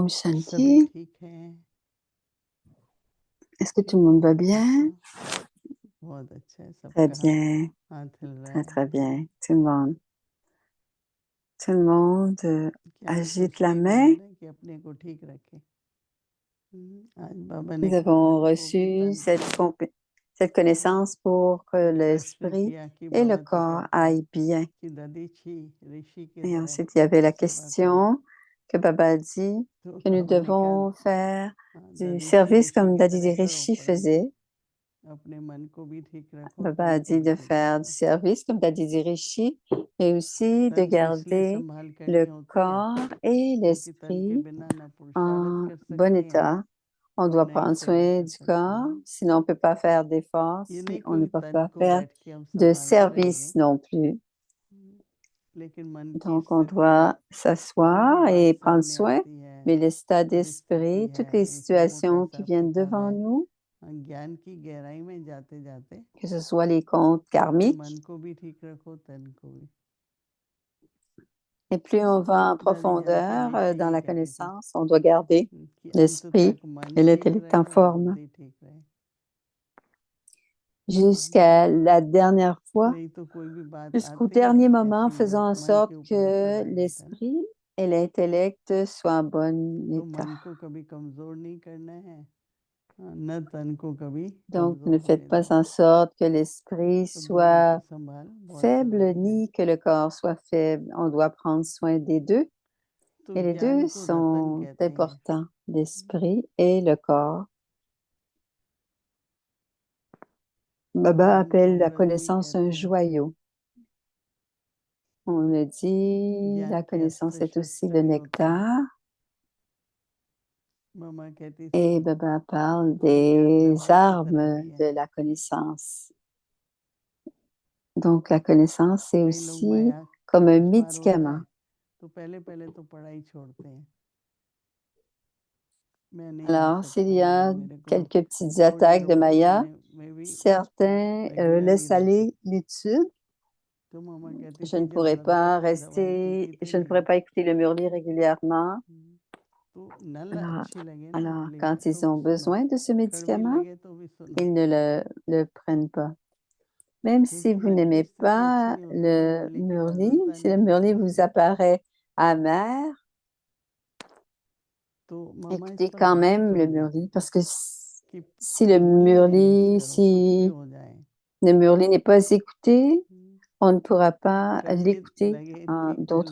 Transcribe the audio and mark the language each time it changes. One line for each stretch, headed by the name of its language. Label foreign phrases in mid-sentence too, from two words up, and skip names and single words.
Hindi: सभी Shanti. ठीक है?
French: Est-ce que tout le monde va bien?
Hindi: बहुत अच्छा है।
French: Très
Hindi: सबका
French: bien,
Hindi: हाथ हिल रहा
French: très
Hindi: है।
French: très bien. Tout le monde
Hindi: क्या
French: agite
Hindi: कोशिश
French: la
Hindi: कर
French: main.
Hindi: रहे हैं कि अपने को ठीक रखे। आज बाबा ने
French: Nous
Hindi: कहा
French: avons
Hindi: मन को भी
French: reçu
Hindi: तन को भी
French: cette connaissance pour que
Hindi: फिर प्रश्न
French: l'esprit
Hindi: किया कि
French: et le
Hindi: बाबा तो
French: corps
Hindi: कहते हैं
French: aillent bien.
Hindi: कि ददीची ऋषि के
French: Et
Hindi: तरह
French: ensuite, il y avait la
Hindi: सेवा करो।
French: question que Baba dit
Hindi: तो
French: que nous
Hindi: बाबा ने कहा
French: devons faire du
Hindi: ददीची
French: service
Hindi: ऋषि
French: comme
Hindi: की
French: Dadi
Hindi: तरह करो,
French: Rishi
Hindi: परंतु
French: faisait.
Hindi: अपने मन को भी ठीक रखो,
French: Baba
Hindi: तन
French: a
Hindi: को
French: dit
Hindi: भी
French: de
Hindi: ठीक
French: faire du
Hindi: रखो।
French: service comme Dadi Rishi, mais aussi de
Hindi: तन को इसलिए
French: garder
Hindi: संभाल
French: le
Hindi: करनी होती है
French: corps et
Hindi: क्योंकि तन के
French: l'esprit
Hindi: बिना ना पुरुषार्थ
French: en
Hindi: कर
French: bon
Hindi: सकते हैं
French: état. On
Hindi: और
French: doit
Hindi: न ही
French: prendre
Hindi: सेवा
French: soin
Hindi: कर
French: du
Hindi: सकते
French: corps,
Hindi: हैं।
French: sinon on ne peut pas faire d'efforts,
Hindi: ये
French: si
Hindi: नहीं
French: on ne
Hindi: कि
French: peut
Hindi: तन
French: pas
Hindi: को
French: faire
Hindi: बैठ के हम
French: de
Hindi: संभालते
French: service
Hindi: रहेंगे,
French: non plus.
Hindi: लेकिन मन की
French: Donc, on
Hindi: स्थिति
French: doit
Hindi: जो भी
French: s'asseoir
Hindi: बात
French: et prendre
Hindi: सामने
French: soin,
Hindi: आती है,
French: mais l'état
Hindi: परिस्थिति
French: d'esprit, toutes
Hindi: है,
French: les
Hindi: ये सबों का
French: situations qui
Hindi: हिसाब
French: viennent
Hindi: किताब
French: devant
Hindi: है।
French: nous,
Hindi: ज्ञान की गहराई में जाते जाते
French: que ce soit les comptes
Hindi: अपने
French: karmiques,
Hindi: मन को भी ठीक रखो, तन को भी।
French: et plus on va en
Hindi: दादी जान की
French: profondeur
Hindi: हमेशा
French: dans
Hindi: यही
French: la
Hindi: कहती थी
French: connaissance, on doit garder
Hindi: कि अंत
French: l'esprit
Hindi: तक मन
French: et
Hindi: ठीक
French: l'intellect en
Hindi: रहे,
French: forme.
Hindi: बुद्धि ठीक रहे,
French: Jusqu'à la dernière fois,
Hindi: नहीं तो कोई भी बात
French: jusqu'au
Hindi: आती है
French: dernier moment,
Hindi: ऐसी
French: faisons en
Hindi: मन
French: sorte
Hindi: के ऊपर असर
French: que
Hindi: डाल जाता है ना।
French: l'esprit et l'intellect soient en bon
Hindi: तो
French: état.
Hindi: मन को कभी कमजोर नहीं करना है, न तन को कभी
French: Donc, ne
Hindi: कमजोर
French: faites
Hindi: होने
French: pas
Hindi: देना
French: en
Hindi: है।
French: sorte que l'esprit
Hindi: तो दोनों की
French: soit
Hindi: संभाल बहुत
French: faible
Hindi: जरूरी है।
French: ni que le corps soit faible. On doit prendre soin des deux.
Hindi: तो
French: Et les
Hindi: ज्ञान
French: deux
Hindi: को रतन
French: sont
Hindi: कहते हैं।
French: importants, l'esprit et le corps. Baba
Hindi: ज्ञान को
French: appelle la
Hindi: अमृत भी
French: connaissance un
Hindi: कहते हैं।
French: joyau. On le dit, la
Hindi: ज्ञान के
French: connaissance
Hindi: अस्त्र
French: est aussi
Hindi: शस्त्र
French: le
Hindi: भी होते हैं।
French: nectar.
Hindi: मामा कहती थी
French: Et Baba parle
Hindi: ज्ञान
French: des
Hindi: दवा की तरह
French: armes
Hindi: भी है।
French: de la connaissance. Donc, la connaissance, c'est
Hindi: कई लोग
French: aussi
Hindi: माया
French: comme un
Hindi: पार होता
French: médicament.
Hindi: है तो पहले पहले तो पढ़ाई छोड़ते हैं, मैं नहीं आ
French: Alors, s'il
Hindi: सकता
French: y
Hindi: हूँ,
French: a
Hindi: मेरे को
French: quelques petites
Hindi: थोड़ी
French: attaques de
Hindi: लोगों को
French: Maya,
Hindi: मैंने मैं भी
French: certains
Hindi: प्रज्ञा नहीं
French: laissent
Hindi: रहती।
French: aller l'étude.
Hindi: तो मामा कहती
French: Je
Hindi: थी
French: ne
Hindi: जब
French: pourrais
Hindi: लता
French: pas
Hindi: दवाई
French: rester,
Hindi: पीती
French: je ne
Hindi: थी
French: pourrais pas écouter le Murli régulièrement.
Hindi: तो नल
French: Alors,
Hindi: अच्छी लगे ना
French: alors,
Hindi: नली
French: quand
Hindi: तो
French: ils
Hindi: भी
French: ont
Hindi: सुनो,
French: besoin de ce
Hindi: कड़वी
French: médicament,
Hindi: लगे तो भी सुनो,
French: ils ne le prennent pas. Même si
Hindi: क्योंकि
French: vous
Hindi: मन की
French: n'aimez
Hindi: स्थिति अच्छी
French: pas
Hindi: नहीं होती तो
French: le
Hindi: मुरली की
French: Murli,
Hindi: मधुरता
French: si
Hindi: नहीं
French: le
Hindi: मिलती
French: Murli
Hindi: है।
French: vous apparaît amer,
Hindi: तो मामा इस
French: écoutez
Hindi: पर
French: quand
Hindi: बहुत
French: même le
Hindi: जोर देती
French: Murli
Hindi: थी
French: parce que
Hindi: कि
French: si le
Hindi: भूलने नहीं मत
French: Murli,
Hindi: करो, कुछ भी
French: si
Hindi: हो जाए।
French: le Murli n'est pas écouté, on ne pourra pas
Hindi: कड़वी
French: l'écouter
Hindi: लगे,
French: en
Hindi: तीखी
French: d'autres